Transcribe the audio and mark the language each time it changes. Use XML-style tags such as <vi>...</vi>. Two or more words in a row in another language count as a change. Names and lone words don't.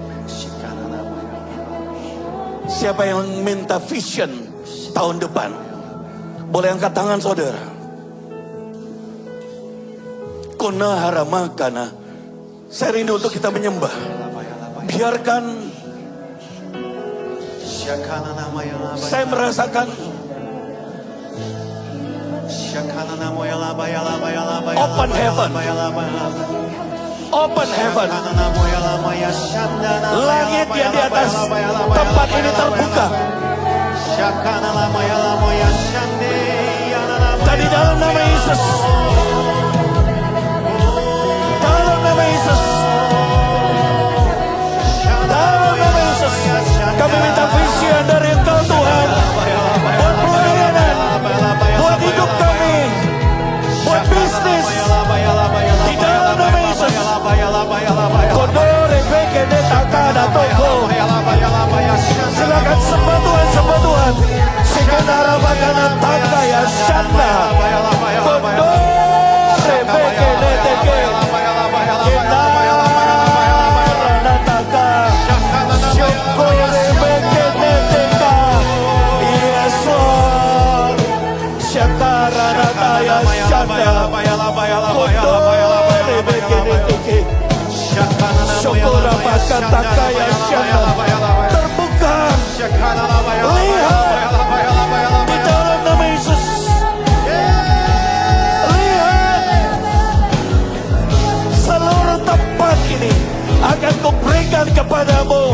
<id>Siapa yang minta vision tahun depan? Boleh angkat tangan saudara. Konaharamakana. Saya rindu untuk kita menyembah. Biarkan saya merasakan</id> <en>open heaven. Open heaven.</en> <id>Langit yang di atas tempat ini terbuka. Dan di dalam nama Yesus, dalam nama Yesus, dalam nama Yesus, kami minta vision dari Engkau Tuhan, buat pelayanan, buat hidup kami, buat bisnis, di dalam nama Yesus. Kodore beke de takana toko. Silakan sembah Tuhan, sembah Tuhan. Sekenara bakana takaya shanda. Kodore beke de teke. Kenara nataka. Shokore beke de teka.</id> <en>Yes Lord. Shakara nataya shanda. Kodore beke de teke. Syokora Pakataka Shana.</en> <id>Terbuka. Lihat di dalam nama Yesus. Lihat seluruh tempat ini akan kuberikan kepadamu.</id>